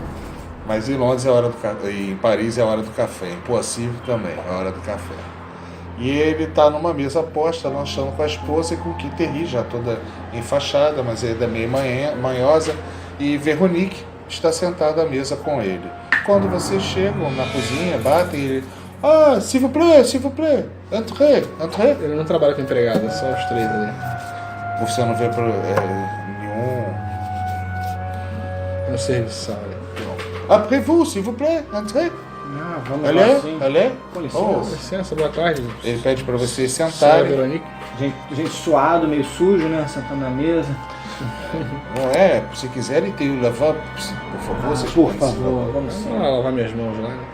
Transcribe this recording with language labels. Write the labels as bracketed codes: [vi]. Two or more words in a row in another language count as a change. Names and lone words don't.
[pt] Mas em Londres é a hora do café, em Paris é a hora do café, em Poissy também é a hora do café. E ele está numa mesa posta, lanchando com a esposa e com Kitterry, já toda enfaixada, mas ainda meio manhosa. E Veronique está sentada à mesa com ele. Quando vocês chegam na cozinha, batem e ele... [fr] Ah, s'il vous plaît, entrez, entrez. [pt] Ele não trabalha com empregado, é só os três ali. Você não vê nenhum... No serviço, olha. [fr] Après vous, s'il vous plaît, entrez. [pt] Ah, vamos [fr] Allez, [pt] lá sim. [fr] allez. [pt] Com licença. Oh. Com licença, boa tarde. Ele pede para vocês Senhora sentarem. Veronique. Gente suado, meio sujo, né? Sentando na mesa. Não é? Se quiserem ter o lavabo, por favor, vocês Por podem se favor, lavar. vamos sim. Vamos lá lavar minhas mãos lá, né?